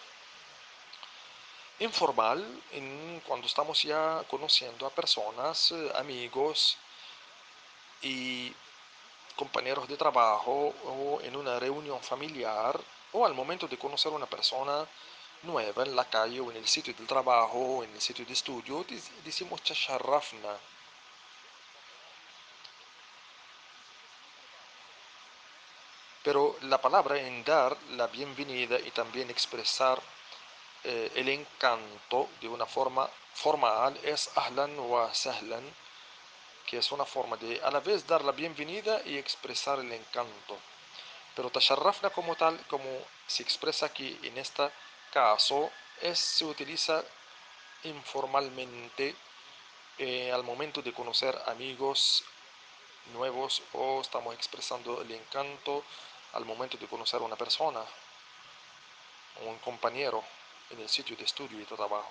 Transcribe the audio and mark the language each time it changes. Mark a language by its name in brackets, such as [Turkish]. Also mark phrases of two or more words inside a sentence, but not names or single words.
[Spanish] informal cuando estamos ya conociendo a personas, amigos y compañeros de trabajo o en una reunión familiar o al momento de conocer a una persona nueva en la calle o en el sitio del trabajo o en el sitio de estudio, decimos tasharrafna. Pero la palabra en dar la bienvenida y también expresar el encanto de una forma formal es [Arabic] أهلاً وسهلاً, [Spanish] que es una forma de a la vez dar la bienvenida y expresar el encanto. Pero tasharrafna como tal, como se expresa aquí en este caso, se utiliza informalmente al momento de conocer amigos nuevos o estamos expresando el encanto al momento de conocer a una persona o un compañero en el sitio de estudio y de trabajo.